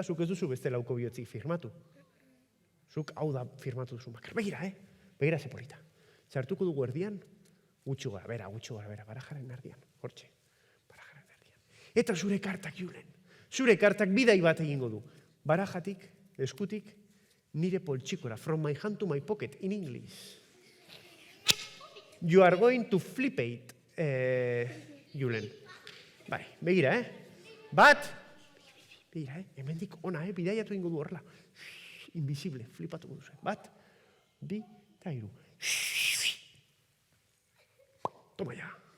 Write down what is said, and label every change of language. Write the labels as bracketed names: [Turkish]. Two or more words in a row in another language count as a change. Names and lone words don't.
[Basque] Zuk ez duzu beste lauko bihotzik firmatu. Zuk hau da firmatu duzu bakar. Begira ze polita. Zartuko dugu erdian, gutxu gara bera, barajaren erdian. Hortxe, barajaren erdian. Eta zure kartak, Julen. Zure kartak bidai bat egingo du. Barajatik, eskutik, nire poltsikora. [English] From my hand to my pocket, in English. You are going to flip it, Julen. [Basque] Bai, begira, Bat, begira, hemendik ona, bidaiatu ingo du horrela. Invisible, flipatuko duzu. Bat, bi, eta hiru. [Spanish] Toma ja.